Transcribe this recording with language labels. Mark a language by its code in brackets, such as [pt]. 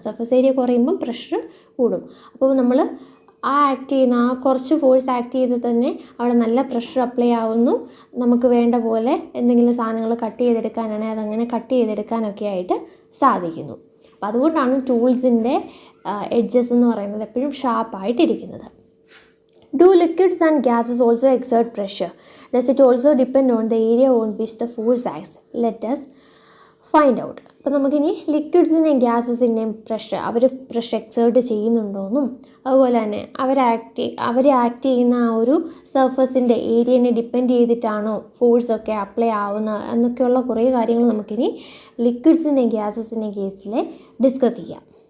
[ml] Surface area കുറയുമ്പം pressure കൂടും. അപ്പോൾ നമ്മൾ ആ ആക്ട് ചെയ്യുന്ന ആ കുറച്ച് ഫോഴ്സ് ആക്ട് ചെയ്ത് തന്നെ അവിടെ നല്ല പ്രഷർ അപ്ലൈ ആവുന്നു. നമുക്ക് വേണ്ട പോലെ എന്തെങ്കിലും സാധനങ്ങൾ കട്ട് ചെയ്തെടുക്കാനാണെങ്കിൽ അതങ്ങനെ കട്ട് ചെയ്തെടുക്കാനൊക്കെ ആയിട്ട് സാധിക്കുന്നു. അപ്പോൾ അതുകൊണ്ടാണ് ടൂൾസിൻ്റെ എഡ്ജസ് എന്ന് പറയുന്നത് എപ്പോഴും ഷാർപ്പായിട്ടിരിക്കുന്നത്. [en] Do liquids and gases also exert pressure? Does it also depend on the area on which the force acts? Let us find out. [ml] അപ്പോൾ നമുക്കിനി ലിക്വിഡ്സിൻ്റെയും ഗ്യാസസിൻ്റെയും അവർ പ്രഷർ എക്സേർട്ട് ചെയ്യുന്നുണ്ടോയെന്നും അതുപോലെ തന്നെ അവർ ആക്ട് ചെയ്യുന്ന ആ ഒരു സർഫസിൻ്റെ ഏരിയനെ ഡിപ്പെൻഡ് ചെയ്തിട്ടാണോ ഫോഴ്സൊക്കെ അപ്ലൈ ആവുന്നത് എന്നൊക്കെയുള്ള കുറേ കാര്യങ്ങൾ നമുക്കിനി ലിക്വിഡ്സിൻ്റെയും ഗ്യാസസിൻ്റെയും കേസിൽ ഡിസ്കസ് ചെയ്യാം.